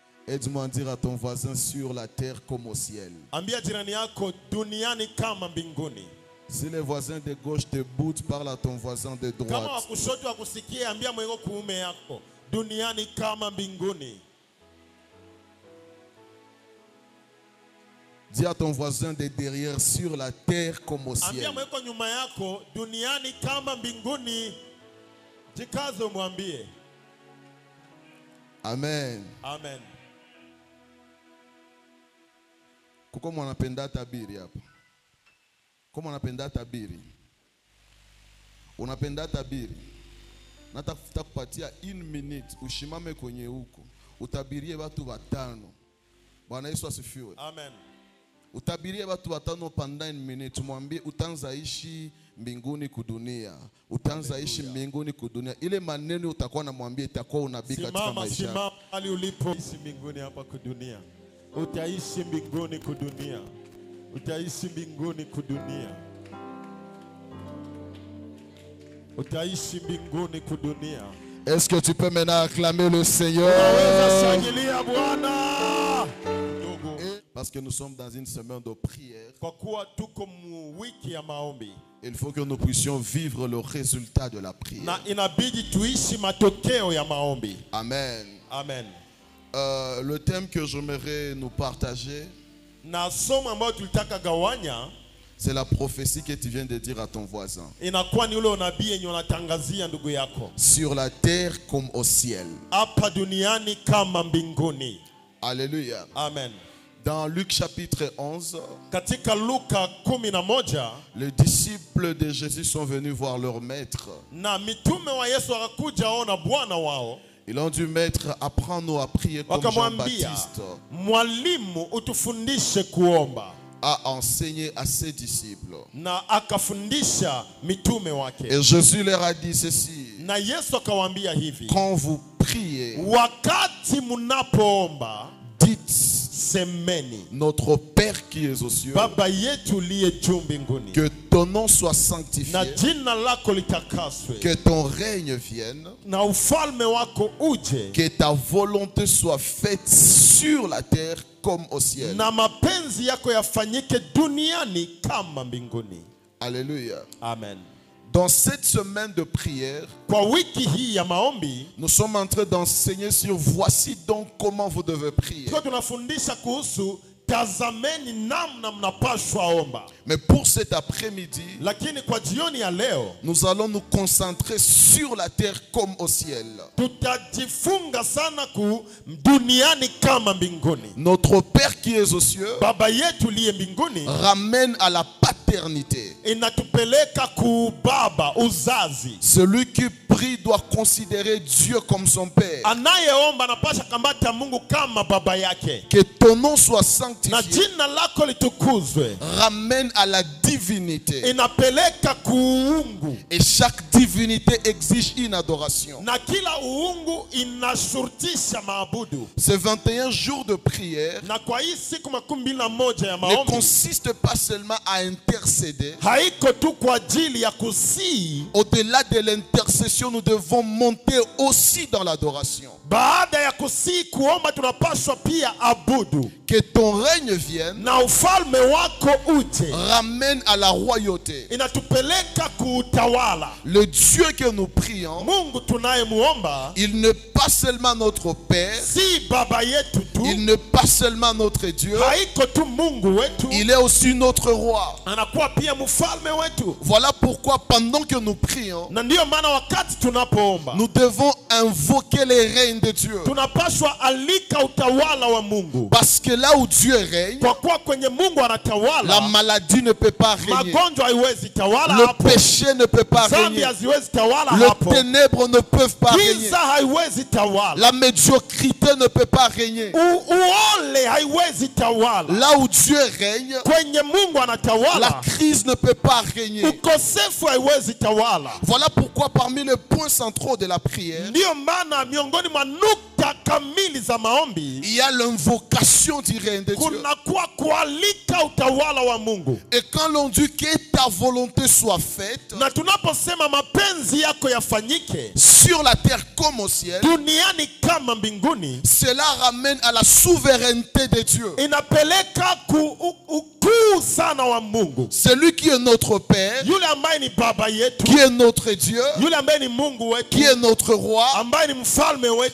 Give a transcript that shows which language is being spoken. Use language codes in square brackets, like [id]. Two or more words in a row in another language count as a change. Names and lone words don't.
[fr] Aide-moi à dire à ton voisin sur la terre comme au ciel. [sw] Ambia jirani yako duniani kama mbinguni. [fr] Si les voisins de gauche te boutent, parle à ton voisin de [sw] Kama [fr] droite. [sw] wakushoto wakusikie, ambia mwenzako kuume yako duniani kama mbinguni. [fr] Dis à ton voisin de derrière sur la terre comme au ciel. [sw] Ambia mwenzako nyuma yako duniani kama mbinguni. Jikaze mwambie. Amen. Amen. Kuko mwanapenda tabiri hapa. Kama unapenda tabiri. Unapenda tabiri. Natafuta kupatia 1 minute ushimame kwenye huko. Utabirie watu watano. Bwana Yesu asifiwe. Amen. Utabirie watu watano pendant 1 minute. Mwambie utaanza ishi mbinguni kudunia. Utaanza ishi mbinguni kudunia. Ile maneno utakuwa namwambia itakuwa unabii katika maisha. Simama hali ulipoishi mbinguni hapa kudunia. Utaishi mbinguni kudunia. Utaishi mbinguni kudunia. Utaishi mbinguni kudunia. [fr] Est-ce que tu peux maintenant acclamer le Seigneur? [sw] Shangilia Bwana. [fr] Parce que nous sommes dans une semaine de prière. [sw] Kwa kuwa tuko wiki ya maombi. [fr] Il faut que nous puissions vivre le résultat de la prière. [sw] Na inabidi tuishi matokeo ya maombi. Amen. Amen. [fr] Le thème que j'aimerais nous partager, [sw] Na somo ambalo tulitaka gawanya, [fr] c'est la prophétie que tu viens de dire à ton voisin. [sw] inakuwa ni ule unabii yenye unatangazia ndugu yako. [fr] Sur la terre comme au ciel. [sw] Hapa duniani kama mbinguni. Alléluia. Amen. [fr] Dans Luc chapitre 11, [sw] Katika Luka 11, [fr] les disciples de Jésus sont venus voir leur maître. [sw] na mitume wa Yesu wakakuja ona Bwana wao. [fr] Ils ont dit, maître, apprends-nous à prier comme [sw] Wakamwambia, Jean-Baptiste mwalimu utufundishe kuomba. [fr] a enseigné à ses disciples. [sw] Na akafundisha mitume wake. [fr] Et Jésus leur a dit ceci: [sw] Na Yesu akawaambia hivi, [fr] quand vous priez, [sw] wakati munapoomba, [fr] dites, [sw] semeni, [fr] notre Père qui es aux cieux, [sw] Baba yetu liye juu mbinguni, [fr] que ton nom soit [sw] na [fr] sanctifié, [sw] jina lako litakaswe, [fr] que ton règne vienne, [sw] na ufalme wako uje, [fr] que ta volonté soit faite sur la terre comme au ciel. [sw] na mapenzi yako yafanyike duniani kama mbinguni. Alléluia. Amen. [fr] Dans cette semaine de prière, [sw] Kwa wiki hii ya maombi, [fr] nous sommes en train d'enseigner sur voici donc comment vous devez prier. [sw] tuko tunafundisha kuhusu tazameni namna mnapaswa omba. [fr] Mais pour cet après-midi, [sw] Lakini kwa jioni ya leo, [fr] nous allons nous concentrer sur la terre comme au ciel. [sw] tutajifunga sana ku duniani kama mbinguni. [fr] Notre Père qui est aux cieux [sw] Baba yetu liye mbinguni [fr] ramène à la paternité. [sw] inatupeleka ku baba, uzazi. [fr] Celui qui prie doit considérer Dieu comme son Père. [sw] Anayeomba anapasha kambata Mungu kama baba yake. [fr] Que ton nom soit [sw] Na [fr] sanctifié [sw] jina lako litukuzwe. [fr] ramène à la divinité. [sw] Inapeleka kuungu. [fr] Et chaque divinité exige une adoration. [sw] Na kila uungu inashurutisha maabudu. [fr] Ces 21 jours de prière [sw] Na kwa hii siku 21 ya [fr] ne [sw] maombi, [fr] consistent pas seulement à intercéder. [sw] haiko tu kwa ajili ya kusii. [fr] Au-delà de l'intercession, nous devons monter aussi dans l'adoration. [sw] Baada ya kusii kuomba, tunapaswa pia abudu. [fr] Que ton règne vienne, [sw] Na ufalme wako uje. [fr] ramène à la royauté. [sw] Inatupeleka kuutawala. [fr] Le Dieu que nous prions, [sw] Mungu tunayemuomba [fr] il n'est pas seulement notre Père, [sw] si baba yetu tu, [fr] il n'est pas seulement notre Dieu, [sw] haiko tu Mungu wetu, [fr] il est aussi notre roi. [sw] anakuwa pia mfalme wetu. [fr] Voilà pourquoi pendant que nous prions, [sw] Na ndiyo maana wakati tunapoomba, [fr] nous devons invoquer les règnes de Dieu. [sw] tunapaswa alika utawala wa Mungu. [fr] Parce que là où Dieu règne, [sw] Kwa kuwa kwenye Mungu [fr] la [sw] anatawala, [fr] maladie ne peut pas régner. [sw] magonjwa haiwezi tawala [fr] Le [sw] hapo. [fr] péché ne peut pas [sw] Zambi [fr] régner. [sw] haziwezi tawala [fr] Les [sw] hapo. [fr] ténèbres ne peuvent pas régner. [sw] Giza haiwezi tawala. [fr] La médiocrité ne peut pas régner. [sw] Uole haiwezi tawala. [fr] Là où Dieu règne, [sw] Kwenye Mungu [fr] la [sw] anatawala, [fr] crise ne peut pas régner. [sw] ukosefu haiwezi tawala. [fr] Voilà pourquoi parmi les points centraux de la prière, [sw] Ndiyo maana miongoni mwa nukta sita kamili za maombi, [fr] il y a l'invocation du règne de Dieu. [sw] kunakuwa kualika utawala wa Mungu. [fr] Et quand l'on dit que ta volonté soit faite [sw] Na tunaposema mapenzi yako yafanyike [fr] sur la terre comme au ciel, [sw] duniani kama mbinguni, [fr] cela ramène à la souveraineté de Dieu. [sw] inapeleka ukuu sana wa Mungu. [fr] Celui qui est notre Père, [sw] Yule ambaye ni baba yetu, [fr] qui est notre Dieu, [sw] yule ambaye ni Mungu wetu, [fr] qui est notre roi, [sw] ambaye ni mfalme wetu,